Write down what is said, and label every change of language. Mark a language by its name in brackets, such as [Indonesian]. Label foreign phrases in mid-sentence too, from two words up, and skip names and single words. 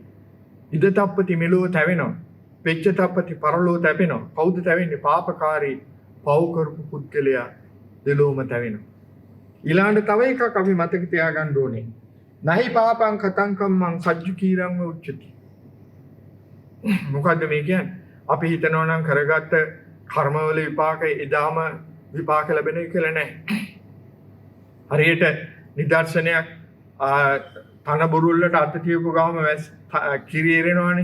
[Pali] ඉද තප්පති [Sinhala] මෙලෝ තැවෙනවා. [Pali] පිච්ච තප්පති [Sinhala] පරලෝ තැවෙනවා. කවුද තැවෙන්නේ? පාපකාරී පව් කරපු පුද්ගලයා දෙලෝම තැවෙනවා. ඊළඟට තව එකක් අපි මතක තියාගන්න ඕනේ. [Pali] නහි පාපං කතං කම්මං සජ්ජු කීරං උච්චති. [Sinhala] මොකද්ද මේ කියන්නේ? අපි හිතනවා නම් කරගත්ත කර්මවල විපාක එදාම විපාක ලැබෙන්නේ කියලා නැහැ. හරියට නිදර්ශනයක් තන බුරුල්ලට අත තියපු ගාම කිරියරෙනවානේ.